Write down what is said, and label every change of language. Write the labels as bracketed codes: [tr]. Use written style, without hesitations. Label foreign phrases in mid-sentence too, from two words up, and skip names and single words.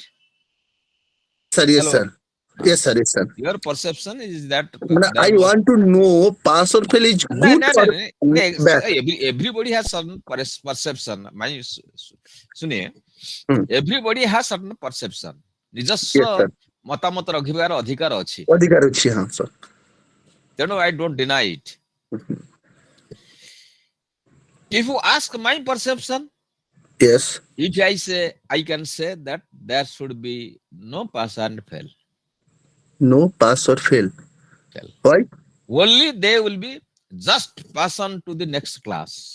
[en] Sir, yes, Hello. sir. Yes, sir, yes, sir. Your perception is that I want to know pass or fail is no, good no, or no, no. bad. Everybody has certain perception. [hi] सुनिए, Hmm. [en] everybody has certain perception. Yes, [or] ନିଜସ୍ୱ [en] sir. [or] ମତାମତ ରଖିବାର ଅଧିକାର ଅଛି. ଅଧିକାର ଅଛି, ହଁ, sir. [en] ତେଣୁ I don't deny it. If you ask my perception, Yes. if I say, I can say that there should be no pass and fail. No pass or fail. Fail. Why? Only they will be just pass on to the next class.